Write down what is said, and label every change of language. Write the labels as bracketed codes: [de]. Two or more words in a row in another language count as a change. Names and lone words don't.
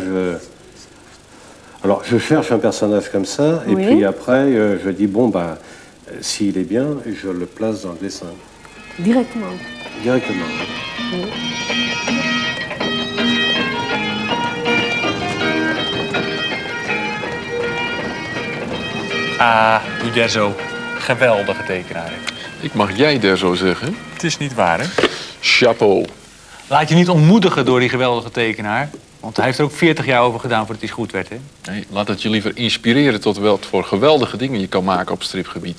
[fr] Alors, je cherche un personnage comme ça, et puis après, je dis, bon, bah, s'il est bien, je le place dans le dessin. Directement? Directement. Oui. Ah, Uderzo. [nl] Geweldige tekenaar. Ik mag jij daar zo zeggen. Het is niet waar, hè? Chapeau. Laat je niet ontmoedigen door die geweldige tekenaar. Want hij heeft er ook 40 jaar over gedaan voordat hij goed werd, hè? Nee, laat het je liever inspireren tot wat voor geweldige dingen je kan maken op stripgebied.